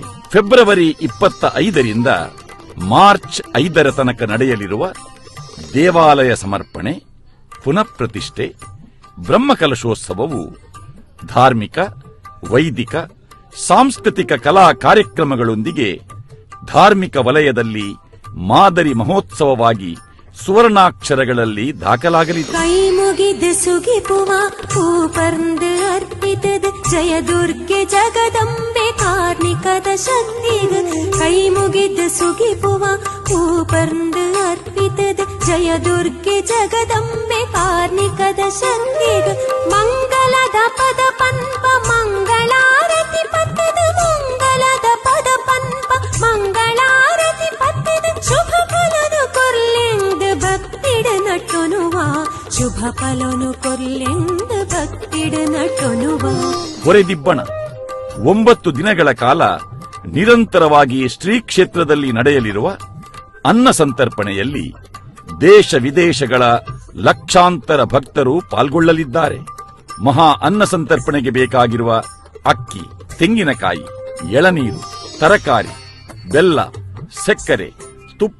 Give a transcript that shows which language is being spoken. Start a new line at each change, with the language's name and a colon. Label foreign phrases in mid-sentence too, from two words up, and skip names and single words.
Kannada: ಫೆಬ್ರವರಿ 25ರಿಂದ ಮಾರ್ಚ್ 5 ತನಕ ನಡೆಯಲಿರುವ ದೇವಾಲಯ ಸಮರ್ಪಣೆ, ಪುನಃಪ್ರತಿಷ್ಠೆ, ಬ್ರಹ್ಮಕಲಶೋತ್ಸವವು ಧಾರ್ಮಿಕ, ವೈದಿಕ, ಸಾಂಸ್ಕೃತಿಕ ಕಲಾ ಕಾರ್ಯಕ್ರಮಗಳೊಂದಿಗೆ ಧಾರ್ಮಿಕ ವಲಯದಲ್ಲಿ ಮಾದರಿ ಮಹೋತ್ಸವವಾಗಿ ಸುವರ್ಣಾಕ್ಷರಗಳಲ್ಲಿ ದಾಖಲಾಗಲಿದೆ.
Tulu: ಕೈ ಮುಗಿದು ಸುಗಿಪುವ ಹೂಪರ್ಂದು ಅರ್ಪಿತದ ಜಯ ದುರ್ಗೆ ಜಗದಂಬೆ ಕಾರ್ಣಿಕದ ಶಕ್ತಿಗೆ. ಕೈ ಮುಗಿದು ಸುಗಿಪುವ ಹೂಪರ್ಂದು ಅರ್ಪಿತದ ಜಯ ದುರ್ಗೆ ಜಗದಂಬೆ ಕಾರ್ಣಿಕದ ಶಕ್ತಿಗೆ. ಮಂಗಲದ ಪದ ಪನ್ಪ ಮಂಗಳಾರತಿ ಪತ್ತದ ಮಂಗಲದ ಪದ ಪನ್ಪ ಮಂಗಳಾರತಿ ಪತ್ತದ ಶುಭ ಫಲನು ಕೊರ್ಲೆಂದು ಭಕ್ತಿಡ ನಟೊನುವ. ಶುಭ ಫಲನು ಕೊರ್ಲೆಂದು ಭಕ್ತಿಡ ನಟೊನುವ.
Kannada: ಹೊರೆದಿಬ್ಬಣ 9 ದಿನಗಳ ಕಾಲ ನಿರಂತರವಾಗಿ ಶ್ರೀ ಕ್ಷೇತ್ರದಲ್ಲಿ ನಡೆಯಲಿರುವ ಅನ್ನ ಸಂತರ್ಪಣೆಯಲ್ಲಿ ದೇಶ ವಿದೇಶಗಳ ಲಕ್ಷಾಂತರ ಭಕ್ತರು ಪಾಲ್ಗೊಳ್ಳಲಿದ್ದಾರೆ. ಮಹಾ ಅನ್ನ ಸಂತರ್ಪಣೆಗೆ ಬೇಕಾಗಿರುವ ಅಕ್ಕಿ, ತೆಂಗಿನಕಾಯಿ, ಎಳನೀರು, ತರಕಾರಿ, ಬೆಲ್ಲ, ಸಕ್ಕರೆ, ತುಪ್ಪ,